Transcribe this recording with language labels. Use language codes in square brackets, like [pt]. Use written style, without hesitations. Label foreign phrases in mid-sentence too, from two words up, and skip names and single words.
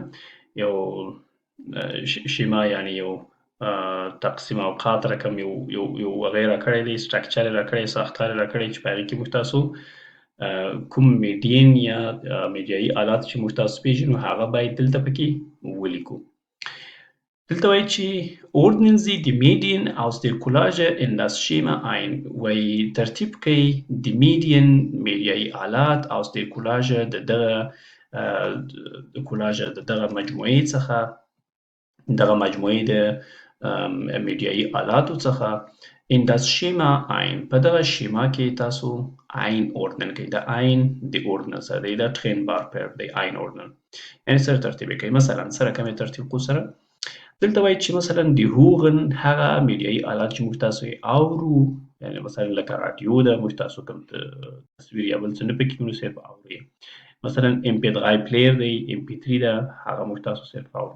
[ps] یو شیما یعنی یو تقسیم اوقات رقم یو هغه یې راکړی دی، سټرکچر یې راکړی، ساختار یې راکړی چې په هغې کې موږ تاسو کوم میډین یا میډیایي آلات چې موږ تاسو پېژنو هغه باید دلته پکې ولیکو. دلته وایي چې [de] ordnen Sie die Medien aus der Collage in das Schema ein. [ps] وایي ترتیب کړئ د میډیایي آلات [de] aus der Collage [ps] د دغه مجموعې څخه، دغه مجموعې د میډیایي آلاتو څخه [de] in das Schema ein. [ps] په دغه شیما کې تاسو [de] ein ordnen [ps] کړئ. د ein د ordnen سره دی، دا [de] trennbar verb [ps] دی [de] ein ordnen. [ps] یعنې سره ترتیب یې کوئ. مثلا سره کومې ترتیب کو سره دلته وایي چې مثلا د هوغن هغه میډیایي آلات چې موږ تاسو یې اورو، یعنې مثلا لکه رادیو ده، موږ تاسو کوم تصویر یا بل څه نه پکې وینو، صرف اورو یې. مثلا MP3 پلیر دی، MP3 ده، هغه موږ تاسو صرف اورو.